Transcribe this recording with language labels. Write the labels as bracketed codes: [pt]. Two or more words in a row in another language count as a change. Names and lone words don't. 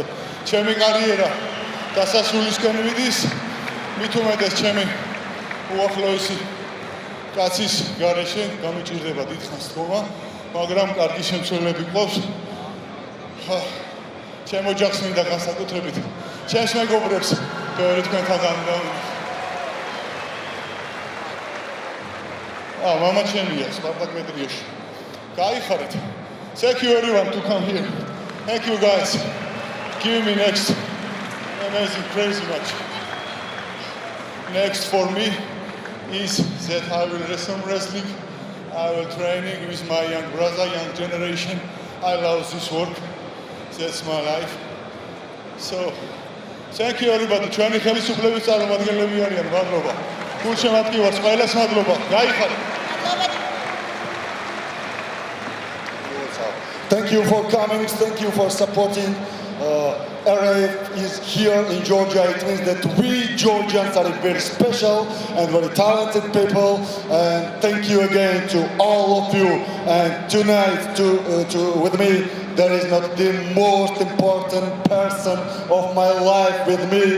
[ka] ჩემი კარიერა დასასრულისკენ მიდის, მით უმეტეს ჩემი უახლოესი კაცის გარეშე გამიჭირდება დიდხანს თქმა, მაგრამ კარგი შემცველები ყავს. ჩემ ოჯახს მინდა განსაკუთრებით, ჩემს მეგობრებს, ბევრი თქვენთაგან მამა ჩემია, Spartak Petriashvili. Kaikharet. [en] Thank you everyone to come here. Thank you guys. Give me next amazing, crazy match. Next for me is that I will do some wrestling. I will training with my young brother, young generation. I love this work. That's my life. So, thank you everybody. [ka] Ჩვენი ხელისუფლების წარმომადგენლები არიან, მადლობა. გულშემატკივარს ყველას მადლობა. გაიხარეთ. [en] Thank you for coming. Thank you for supporting. RAF is here in Georgia. It means that we Georgians are very special and very talented people. And thank you again to all of you. And tonight, with me, there is not the most important person of my life with me.